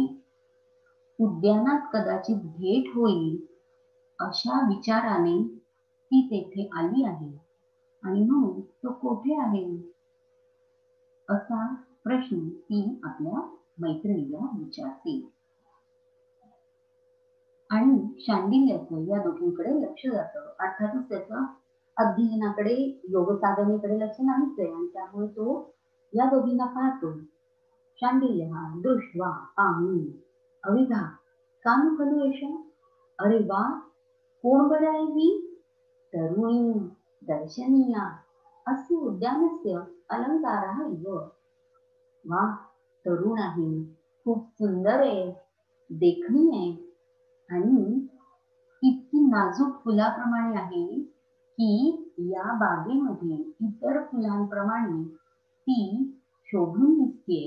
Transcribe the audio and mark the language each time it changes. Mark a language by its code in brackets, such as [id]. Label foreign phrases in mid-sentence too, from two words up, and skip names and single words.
[mr] उद्यानात कदाचित भेट होईल अशा विचाराने ती तेथे आली आहे आणि म्हणून तो कुठे आहे असा प्रश्न ती आपल्या मैत्रिणीला विचारते. आणि शांडिल्याचं या दोघींकडे लक्ष जातं. अर्थातच त्याचं अध्ययनाकडे, योग साधनेकडे लक्ष नाहीच आहे आणि त्यामुळे तो या दोघींना पाहतो. [sa] शांडिल्य दृष्ट्वा पाहुणी अविधा कानु खलु एषा. [mr] अरे वा, कोण बरं आहे ही तरुणी [sa] दर्शनीया अस्य उद्यानस्य अलंकारः इव. [mr] वा, तरुण आहे, खूप सुंदर आहे, देखणी आहे आणि इतकी नाजूक फुलाप्रमाणे आहे की या बागेमध्ये इतर फुलांप्रमाणे ती शोभून दिसतेय.